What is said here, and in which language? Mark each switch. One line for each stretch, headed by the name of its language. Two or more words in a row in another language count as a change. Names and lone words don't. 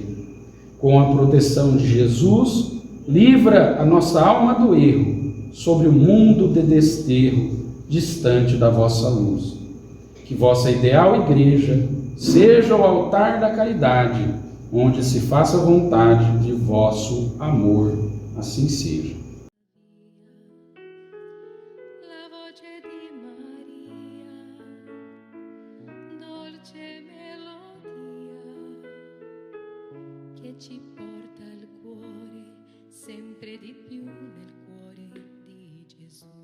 Portuguese: Com a proteção de Jesus, livra a nossa alma do erro sobre o mundo de desterro distante da vossa luz. Que vossa ideal igreja seja o altar da caridade, onde se faça vontade de vosso amor. Assim seja.
Italian: La voce di Maria, dolce melodia, che ci porta al cuore sempre di più nel cuore di Gesù.